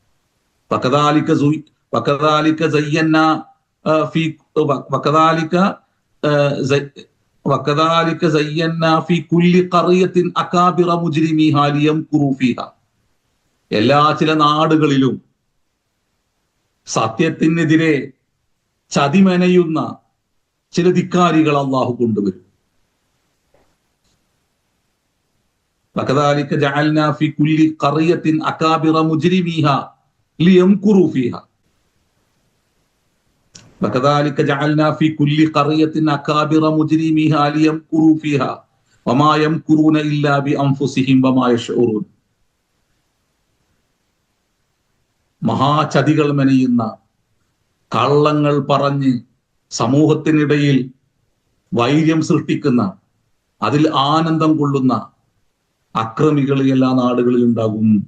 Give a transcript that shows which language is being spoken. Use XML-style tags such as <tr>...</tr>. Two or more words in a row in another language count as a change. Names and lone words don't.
<ml>എല്ലാ ചില നാടുകളിലും സത്യത്തിനെതിരെ ചതിമെനയുന്ന ചില ധിക്കാരികൾ അള്ളാഹു കൊണ്ടുവരും.</ml> <ar>وكذلك جعلنا في كل قرية أكابر مجرميها ليمكروا فيها. وكذلك جعلنا في كل قرية أكابر مجرميها ليمكروا فيها وما يمكرون إلا بأنفسهم وما يشعرون.</ar> <ml>മഹാചതികൾ മെനയുന്ന, കള്ളങ്ങൾ പറഞ്ഞ് സമൂഹത്തിനിടയിൽ വൈര്യം സൃഷ്ടിക്കുന്ന, അതിൽ ആനന്ദം കൊള്ളുന്ന അക്രമികൾ എല്ലാ നാടുകളിൽ ഉണ്ടാകും.</ml>